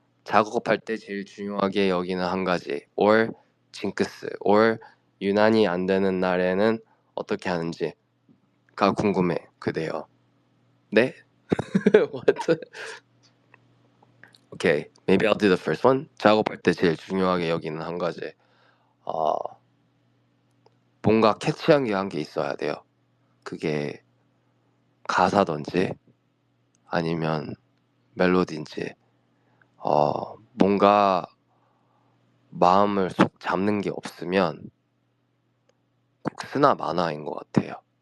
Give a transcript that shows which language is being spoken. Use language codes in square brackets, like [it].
[ko] 작업할 때 제일 중요하게 여기는 한 가지. or 징크스. or 유난히 안 되는 날에는 어떻게 하는지가 궁금해. 그대요. 네? [en] What? Okay, maybe I'll do the first one. [ko] 작업할 때 제일 중요하게 여기는 한 가지. 뭔가 캐치한 게 있어야 돼요. 그게 가사든지 아니면 멜로디인지 뭔가 마음을 쏙 잡는 게 없으면 곡스나 만화인 것 같아요.